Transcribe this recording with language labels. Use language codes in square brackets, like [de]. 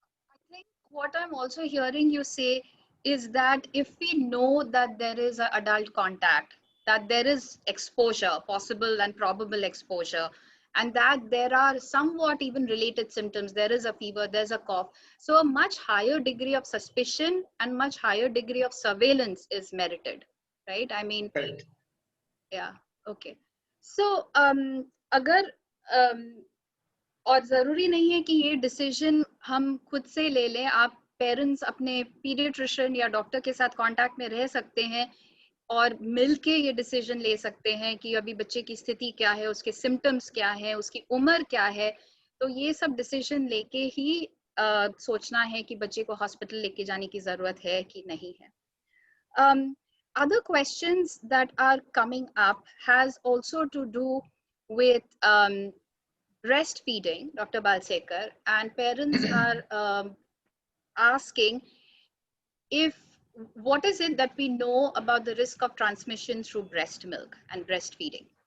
[en] I think what I'm also hearing you say is that if we know that there is an adult contact, that there is exposure, possible and probable exposure, and that there are somewhat even related symptoms, there is a fever, there's a cough. So a much higher degree of suspicion and much higher degree of surveillance is merited, right? I mean, Correct. yeah, okay. [hi] So अगर और ज़रूरी नहीं है कि ये decision हम खुद से ले लें, आप पेरेंट्स अपने पीडियाट्रिशियन या डॉक्टर के साथ कांटेक्ट में रह सकते हैं और मिलके ये डिसीजन ले सकते हैं कि अभी बच्चे की स्थिति क्या है, उसके सिम्टम्स क्या है, उसकी उम्र क्या है। तो ये सब डिसीजन लेके ही सोचना है कि बच्चे को हॉस्पिटल लेके जाने की ज़रूरत है कि नहीं है। [en] Other questions that are coming up has also to do with breastfeeding, Dr. Balsekar, and parents are asking if what is it that we know about the risk of transmission through breast milk and breastfeeding?